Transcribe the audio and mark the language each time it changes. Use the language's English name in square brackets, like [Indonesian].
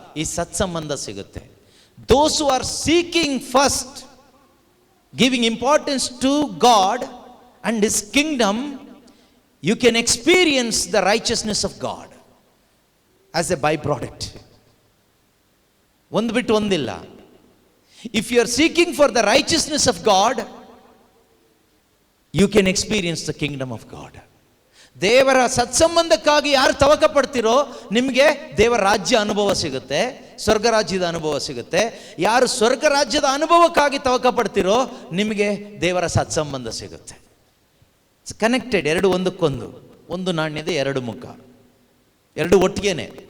[Kannada] ಈ ಸತ್ಸಂಬಂಧ ಸಿಗುತ್ತೆ. [English] Those who are seeking first, giving importance to God and his kingdom, you can experience the righteousness of God as a byproduct. [Kannada] ಒಂದು ಬಿಟ್ಟು ಒಂದಿಲ್ಲ. [English] If you are seeking for the righteousness of God, you can experience the kingdom of God. [Kannada] ದೇವರ ಸತ್ಸಂಬಂಧಕ್ಕಾಗಿ ಯಾರು ತವಕ ಪಡ್ತಿರೋ ನಿಮಗೆ ದೇವರ ರಾಜ್ಯ ಅನುಭವ ಸಿಗುತ್ತೆ, ಸ್ವರ್ಗ ರಾಜ್ಯದ ಅನುಭವ ಸಿಗುತ್ತೆ. ಯಾರು ಸ್ವರ್ಗ ರಾಜ್ಯದ ಅನುಭವಕ್ಕಾಗಿ ತವಕ ಪಡ್ತಿರೋ ನಿಮಗೆ ದೇವರ ಸತ್ಸಂಬಂಧ ಸಿಗುತ್ತೆ. ಕನೆಕ್ಟೆಡ್, ಎರಡು ಒಂದಕ್ಕೊಂದು, ಒಂದು ನಾಣ್ಯದ ಎರಡು ಮುಖ, ಎರಡು ಒಟ್ಟಿಗೆನೆ.